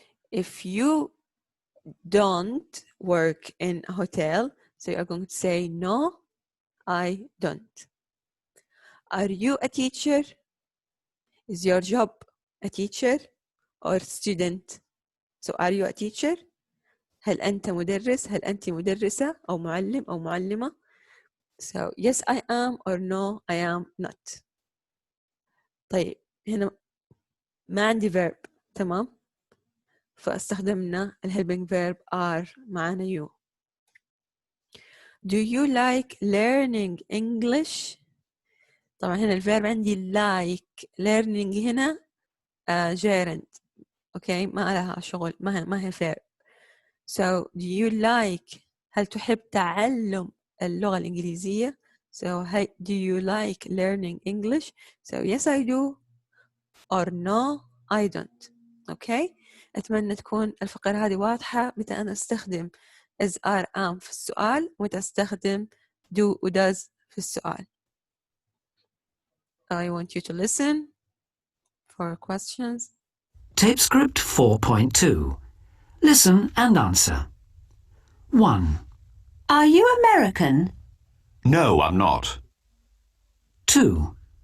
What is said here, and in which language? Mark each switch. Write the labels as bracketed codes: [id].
[en] If you don't work in a hotel, so you're going to say no I don't. Are you a teacher? Is your job a teacher or student? So are you a teacher? [ar] هل أنت مدرس؟ هل أنت مدرسة أو معلم أو معلمة؟ [en] So yes I am or no I am not. [ar] طيب هنا ما عندي verb. تمام. فاستخدمنا [en] helping verb are معنا you. Do you like learning English؟ [ar] طبعا هنا [en] الverb عندي like. learning هنا gerund. [ar] اوكي ما لها شغل، ما هي verb. [en] So do you like، [ar] هل تحب تعلم اللغة الإنجليزية؟ [en] So do you like learning English؟ So yes I do or no I don't. [ar] اوكي. أتمنى تكون الفقرة هذه واضحة متى أنا أستخدم is are am في السؤال ومتى أستخدم do و does في السؤال. [en] I want you to listen for questions. Tape script 4.2. Listen and answer. 1, Are you American? No, I'm not. 2,